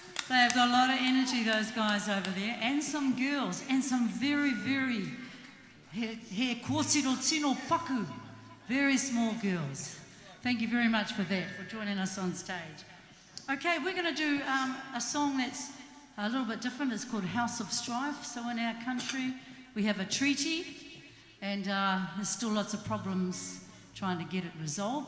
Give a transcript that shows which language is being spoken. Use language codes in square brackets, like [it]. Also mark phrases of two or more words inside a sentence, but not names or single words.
[en] They've got a lot of energy, those guys over there, and some girls, and some very, very [mi] he kōtiro tino paku, [en] very small girls. Thank you very much for that, for joining us on stage. Okay, we're going to do a song that's a little bit different. It's called House of Strife. So in our country, we have a treaty, and there's still lots of problems trying to get it resolved.